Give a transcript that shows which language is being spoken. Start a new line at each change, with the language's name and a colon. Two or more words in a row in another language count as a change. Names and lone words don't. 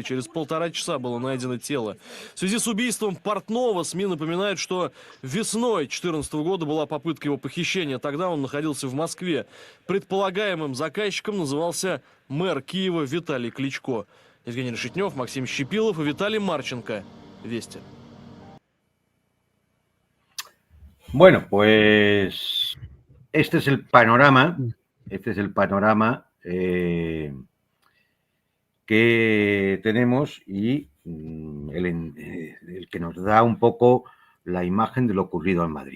Russian: Через 1,5 часа было найдено тело. В связи с убийством Портнова СМИ напоминают, что весной 2014 года была попытка его похищения. Тогда он находился в Москве. Предполагаемым заказчиком назывался мэр Киева Виталий Кличко. Евгений Решетнев, Максим Щепилов и Виталий Марченко. Вести.
Spanish: Bueno, pues este es el panorama, que tenemos y el que nos da un poco la imagen de lo ocurrido en Madrid.